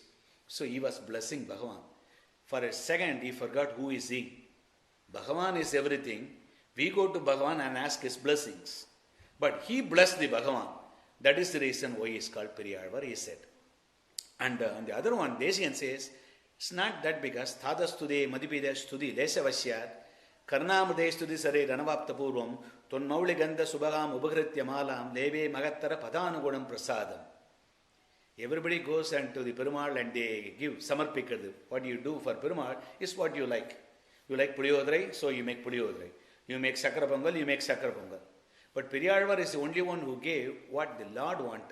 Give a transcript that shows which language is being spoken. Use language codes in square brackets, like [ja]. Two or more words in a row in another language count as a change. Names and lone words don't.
[en] So he was blessing Bhagavan. For a second, he forgot who is he. Bhagavan is everything. We go to Bhagavan and ask his blessings. But he blessed the Bhagavan. That is the reason why he is called Periyalvar, he said. And on the other one, Desikan says, it's not that because Thadastude Madhipida Studi Lesavasyat Karnamade Studi Sare Ranavapta Purvam Ton Mauli Gandha Subhagam Ubhagritya Malam Leve Magattara Padanagunam Prasadam. Everybody goes and to the Perumal and they give Samarpikadu. What you do for Perumal is what you like. You like Puliyodrai, so you make Puliyodrai. You make Sakara Pongal, you make Sakara Pongal. But Periyalvar is the only one who gave what the Lord wanted.